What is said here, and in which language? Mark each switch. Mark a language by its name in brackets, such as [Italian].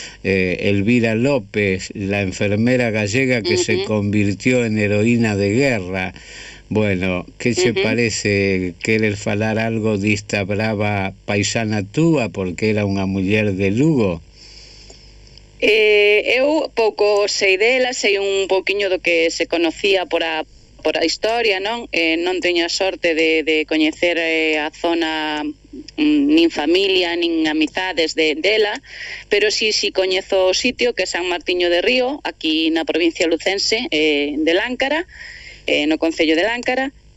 [Spanish] Elvira López, la enfermera gallega que se convirtió en heroína de guerra. [Galician] Bueno, que che parece querer falar algo dista brava paisana túa, porque era unha muller de Lugo? Eu pouco sei dela, sei un pouquiño do que se conocía por a historia, non? Non teño a sorte de coñecer a zona, nin familia, nin amizades dela, pero sí coñezo o sitio, que é San Martiño de Río, aquí na provincia lucense de Láncara, no concello de Láncara.